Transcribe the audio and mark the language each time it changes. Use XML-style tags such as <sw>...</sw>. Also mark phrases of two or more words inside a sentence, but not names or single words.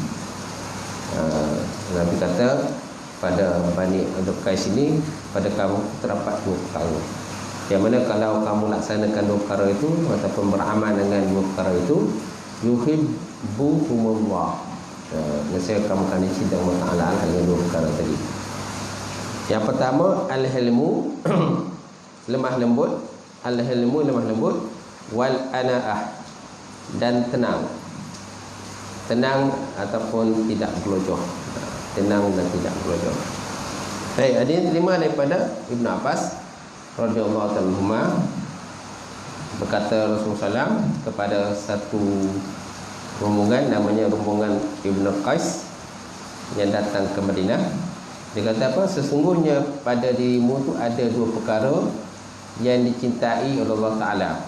<ms>Nabi kata pada Bani Abdul Qais ini, pada kamu terdapat dua perkara, yang mana kalau kamu laksanakan dua perkara itu ataupun beramal dengan dua perkara itu, yuhibbuhumullah, nescaya kamu akan dicintai Allah Ta'ala dengan dua perkara tadi. Yang pertama, al-hilmu lemah lembut, al-hilmu lemah lembut,</ms> <ar>والأناة,</ar> <ms>dan tenang. Tenang ataupun tidak gelojoh, tenang dan tidak gelojoh. Baik, ada yang terima daripada Ibn Abbas</ms> <ar>رضي الله تعالى عنهما,</ar> <ms>berkata Rasulullah SAW kepada satu rombongan namanya rombongan Ibn Qais yang datang ke Madinah. Dia kata apa? Sesungguhnya pada dirimu tu ada dua perkara yang dicintai oleh Allah Ta'ala.</ms>